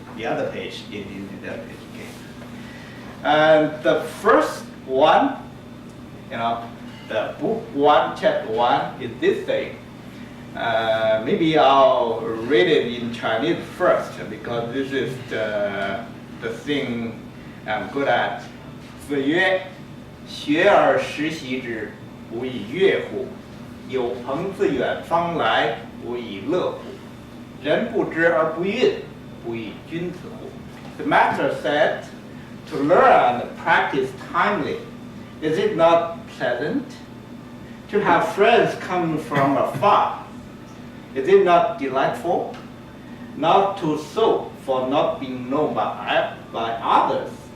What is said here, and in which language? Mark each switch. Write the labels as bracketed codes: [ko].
[en] The other page is the other page. Okay. And the first one, the book 1, chapter 1 is this thing. Maybe I'll read it in Chinese first because this is the thing I'm good at. [zh] 子曰：学而时习之，不亦说乎？有朋自远方来，不亦乐乎？人不知而不愠，不亦君子乎？ [en] The master said, to learn and practice timely. Is it not pleasant? To have friends come from afar. Is it not delightful? Not to sow for not being known by others.